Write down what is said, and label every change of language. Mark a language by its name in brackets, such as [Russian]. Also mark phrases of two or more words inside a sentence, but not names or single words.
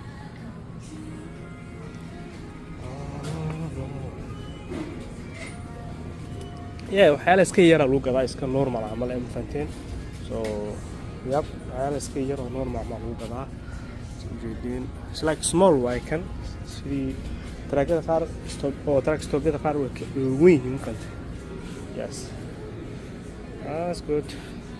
[Somali] waxyaalo iska yar lagu gadaa iska normal ah ma la fahanteen [English] so yep [Somali] waxyaalo iska yar oo normal ma lagu gadaa jeedin [English] it's like small [Somali] way kan sidii trackada qaar stop qaar way weyn yihiin kan yes. [English] That's good.